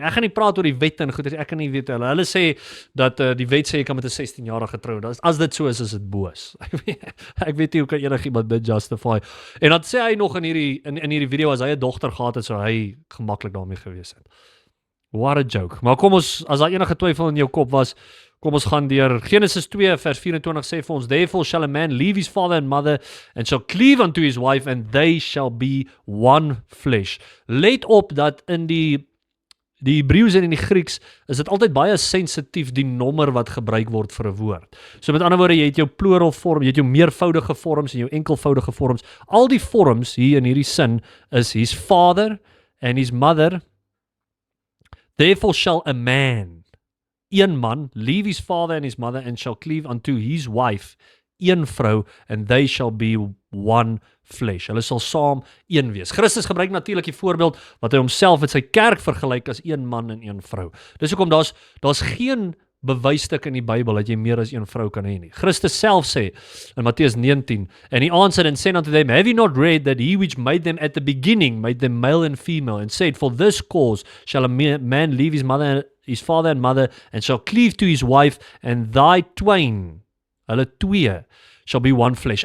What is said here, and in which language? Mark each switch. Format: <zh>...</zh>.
<af>Ek gaan nie praat oor die wette en goeders, ek kan nie weet hulle sê dat die wet sê jy kan met 'n 16-jarige trou. As dit so is dit boos. Ek weet nie hoe kan enigiemand dit justify. En dan sê hy nog in hierdie video as hy 'n dogter gehad het, sou hy gemaklik daarmee gewees het.</af> <en>What a joke.</en> <af>Maar kom ons, as daar enige twyfel in jou kop was, kom ons gaan deur Genesis 2 vers 24 sê vir ons,</af> <en>therefore shall a man leave his father and mother and shall cleave unto his wife and they shall be one flesh.</en> <af>Let op dat in die Hebreëus en in die Grieks is dit altyd baie sensitief die nommer wat gebruik word vir 'n woord. So met ander woorde, jy het jou plural vorm, jy het jou meervoudige vorms en jou enkelvoudige vorms. Al die vorms hier in hierdie sin is</af> <en>his father and his mother. Therefore shall a man,</en> <af>een man,</af> <en>leave his father and his mother and shall cleave unto his wife,</en> <af>een vrou,</af> <en>and they shall be one flesh.</en> <af>Hulle sal saam een wees. Christus gebruik natuurlik die voorbeeld wat hy homself met sy kerk vergelyk as een man en een vrou. Dis hoekom daar's geen bewysstuk in die Bybel dat jy meer as een vrou kan hê nie. Christus self sê in Matteus 19,</af> <en>and he answered and said unto them, have you not read that he which made them at the beginning made them male and female, and said, for this cause shall a man leave his father and mother, and shall cleave to his wife, and thy twain,</en> <af>hulle twee,</af> <en>shall be one flesh.</en>